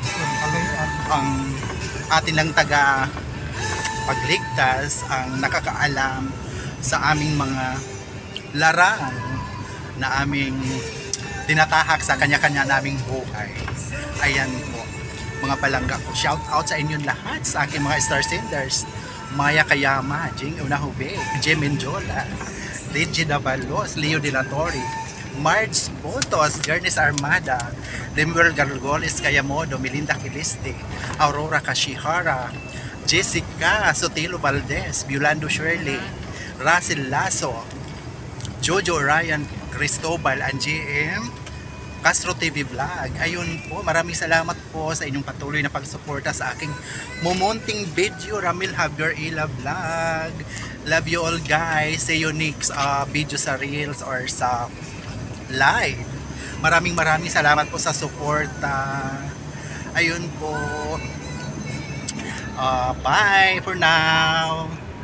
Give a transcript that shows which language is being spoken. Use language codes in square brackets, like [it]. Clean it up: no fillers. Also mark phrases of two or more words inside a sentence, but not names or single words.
[tl] Ang atin lang taga pagligtas, ang nakakaalam sa aming mga larang na aming tinatahak sa kanya-kanya naming buhay. Ayan po, mga palangga ko. [en] Shout out [tl] sa inyong lahat, sa aking mga [en] star senders. [tl] Maya Kayama, Jing Unahubeg, Jem Menjola, Regina Balos, Leo De La Torre, Marge Botos, Jernis Armada, Lemuel Gargoles Kayamodo, Melinda Quiliste, Aurora Kashihara, Jessica Sotelo Valdez, Violando Shirley, Russell Lasso, Jojo Ryan Cristobal, and GM Castro TV Vlog. Ayun po, maraming salamat po sa inyong patuloy na pagsuporta sa aking mumunting video, Ramil Javier Ila Vlog. [en] Love you all guys. See you next video sa Reels or sa live. [tl] Maraming salamat po sa suporta. Ayun po. [en] Bye for now.